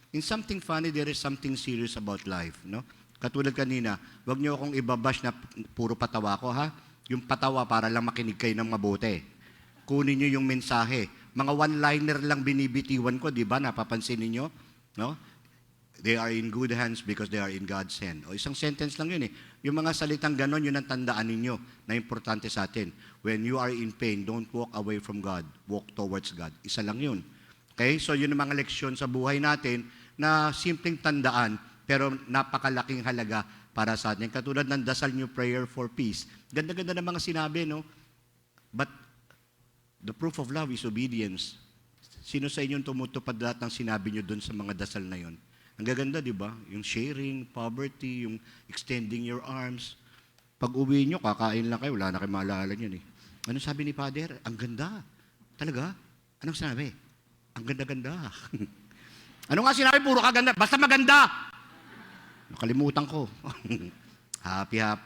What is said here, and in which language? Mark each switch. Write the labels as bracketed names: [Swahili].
[English] In something funny, there is something serious about life. [Filipino] No? Katulad kanina, wag niyo akong ibabash na puro patawa ko, ha? Yung patawa para lang makinig kayo ng mabuti. Kunin niyo yung mensahe. Mga one-liner lang binibitiwan ko, di ba? Napapansin niyo? No? [English] They are in good hands because they are in God's hand. [Filipino] O isang sentence lang yun eh. Yung mga salitang ganon, yun ang tandaan ninyo na importante sa atin. [English] When you are in pain, don't walk away from God. Walk towards God. [Filipino] Isa lang yun. [English] Okay? [Filipino] So yun ang mga leksyon sa buhay natin na simpleng tandaan pero napakalaking halaga para sa atin. Katulad ng dasal nyo, [English] prayer for peace. [Filipino] Ganda-ganda ng mga sinabi, no? [English] But the proof of love is obedience. [Filipino] Sino sa inyong tumutupad lahat ng sinabi nyo dun sa mga dasal na yun? Ang gaganda, di ba? Yung sharing, poverty, yung [English] extending your arms. [Filipino] Pag uwi nyo, kakain lang kayo, wala na kayo maalala yun eh. Ano sabi ni Father? Ang ganda. Talaga? Anong sinabi? Ang ganda-ganda. Ano nga sinabi? Puro kaganda. Basta maganda. Nakalimutan ko. Happy.